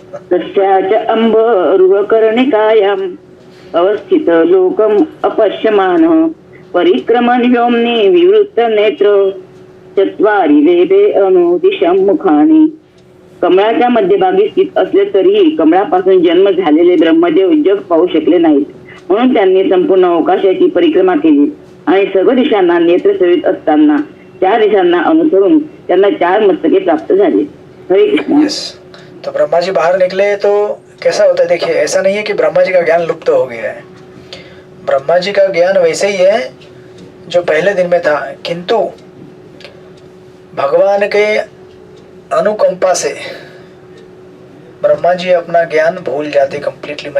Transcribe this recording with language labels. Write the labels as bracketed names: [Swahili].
[Sanskrit] तस्याच अम्बरुहकर्णिकायाम् अवस्थित लोकम् अपश्यमानः परिक्रमन् व्योम्नि विवृत्त नेत्र चत्वारि वेदे अनुदिशं मुखानि [Marathi] कमळाच्या मध्यभागी स्थित असले तरीही कमळापासून जन्म झालेले ब्रह्मदेव जग पाहू शकले नाहीत. म्हणून त्यांनी संपूर्ण अवकाशाची परिक्रमा केली आणि सर्व दिशांना नेत्र सवित असताना 4 दिशांना अनुसरून त्यांना 4 मस्तके प्राप्त झाले. हरे कृष्ण. [Hindi] यस, तो ब्रह्मा जी बाहर निकले तो कैसा होता है देखिए, ऐसा नहीं है कि ब्रह्मा जी का ज्ञान लुप्त हो गया है. ब्रह्मा जी का ज्ञान वैसे ही है जो पहले दिन में था, किंतु भगवान के अनुकंपा से ब्रह्मा जी अपना ज्ञान भूल जाते कंप्लीटली.